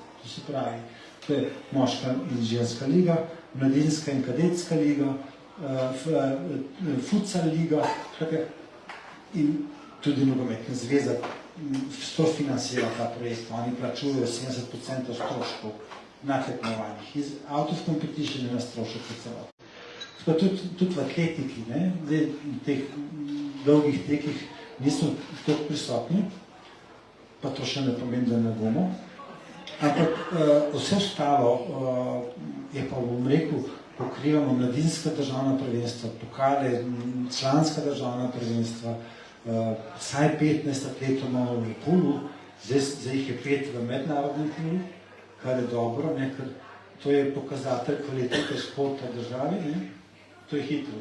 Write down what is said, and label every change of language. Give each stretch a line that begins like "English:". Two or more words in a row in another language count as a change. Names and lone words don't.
Slovenian: To se pravi, to je moška in ženska liga, mladinska in kadetska liga, futsal liga in tudi nogometna zveza sofinancira ta projekt. Oni plačujejo 70% stroškov na tekmovanjih. Iz
English: out of competition
Slovenian: je na strošek v celoti. Tudi v atletiki, v teh dolgih tekih niso tako prisotni, pa to še ne pomeni, da ne bomo. Ampak vse ostalo je pa, bom rekel, pokrivamo mladinska državna prvenstva, pokale, članska državna prvenstva, vsaj 15 atletov imamo v pulu, zdaj jih je 5 v mednarodnem pulu, kar je dobro, ker to je pokazatelj kvalitete športa v državi, to je hitro.